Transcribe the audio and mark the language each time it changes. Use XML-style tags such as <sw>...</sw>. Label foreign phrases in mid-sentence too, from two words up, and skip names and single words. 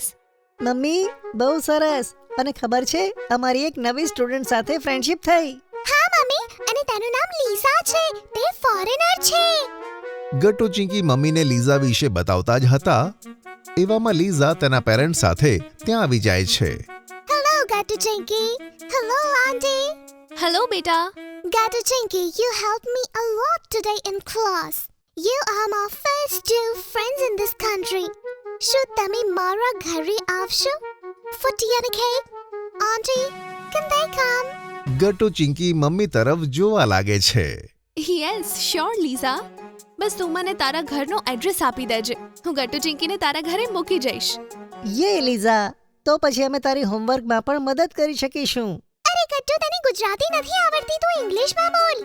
<gu>મમ્મી, બહુ સરસ. અને ખબર છે, અમારી એક નવી સ્ટુડન્ટ સાથે ફ્રેન્ડશિપ થઈ. હા મમ્મી, અને તેનું નામ લીઝા છે. તે ફોરેનર છે. ગટ્ટુ ચિંકી મમ્મીને લીઝા વિશે બતાવતા જ હતા. એવામાં લીઝા તેના પેરેન્ટ્સ સાથે ત્યાં આવી જાય છે.</gu> <en>Hello Gatu Chinky. Hello auntie.</en> <gu>હેલો બેટા.</gu> <en>Gatu Chinky, you helped me a lot today in class. You are my first two friends in this country.</en> <gu>શું તમે મારા ઘરે આવશો?</gu> <en>For tea and a cake? Auntie, can they come?</en> <gu>ગટ્ટુ ચિંકી મમ્મી તરફ જોવા લાગે છે.</gu> <en>yes, sure</en> <gu>લીઝા. બસ તું મને તારા ઘરનો એડ્રેસ આપી દેજે. હું ગટ્ટુ ચિંકીને તારા ઘરે મૂકી જઈશ. યે લીઝા, તો પછી અમે તારી હોમવર્કમાં પણ મદદ કરી શકીશું. અરે ગટ્ટુ તને ગુજરાતી નથી આવડતી તો ઇંગ્લિશમાં બોલ.</gu>